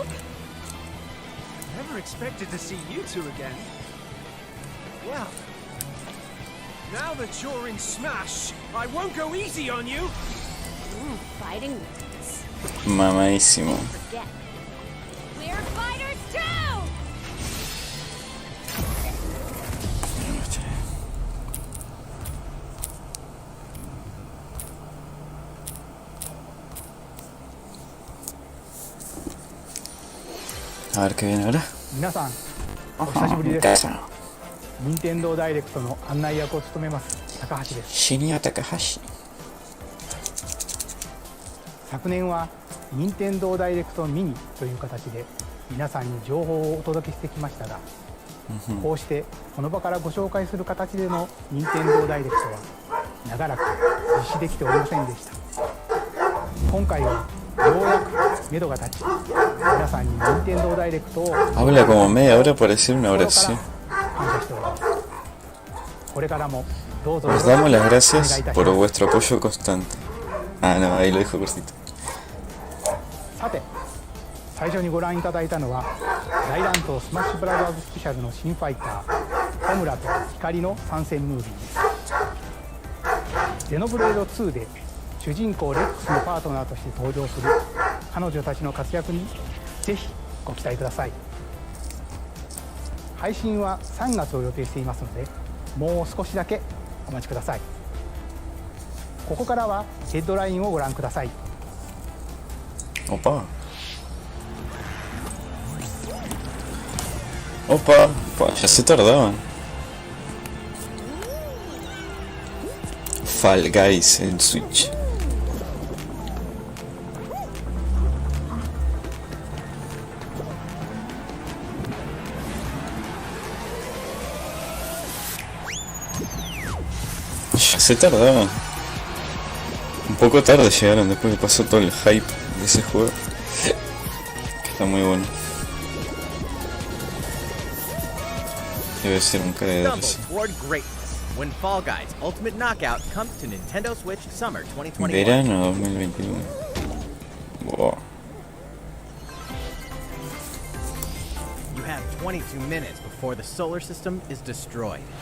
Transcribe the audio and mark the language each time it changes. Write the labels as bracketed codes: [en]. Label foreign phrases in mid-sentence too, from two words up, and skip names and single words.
[en] Never expected to see you two again. Well, now that you're in Smash, I won't go easy on you. Fighting words. [es] Mamadísimo. [en] Forget. We're fighters too! [es] A ver qué viene ahora. [ja] 皆さん、お久しぶりです。 [es] Casa. [ja] 任天堂ダイレクトの案内役を務めます高橋です。 Shinya Takahashi. 昨年は任天堂ダイレクトミニという形で皆さんに情報をお届けしてきましたが、こうしてこの場からご紹介する形での任天堂ダイレクトは長らく実施できておりませんでした。今回はようやく目処が立ち、皆さんに任天堂ダイレクトを [es] Habla como media hora para decir una [ja] 心から [es] oración. [ja] 感謝しております。これからもどうぞよろ [es] Os [ja] しくお願 [es] damos [ja] い [es] las [ja] いた [es] gracias [ja] し [es] por [ja] ます。 [es] vuestro apoyo constante. Ah, no, ahí lo dijo cortito. [ja] さて、最初にご覧いただいたのは大乱闘スマッシュブラザーズスペシャルの新ファイター小村と光の参戦ムービーです。ゼノブレード2で主人公レックスのパートナーとして登場する彼女たちの活躍にぜひご期待ください。配信は3月を予定していますので、もう少しだけお待ちください。ここからはヘッドラインをご覧ください。 [es] Opa. Opa. Pa, ya se tardaban. Fall Guys en Switch. Ya se tardaban. Un poco tarde llegaron después que pasó todo el hype de ese juego. Que está muy bueno. Debe ser un cara de [en] Stumbled [es] risa. [en] toward greatness. when Fall Guys Ultimate Knockout comes to Nintendo Switch Summer 2021. [es] Verano 2021. Wow. [en] You have 22 minutes before the solar system is destroyed.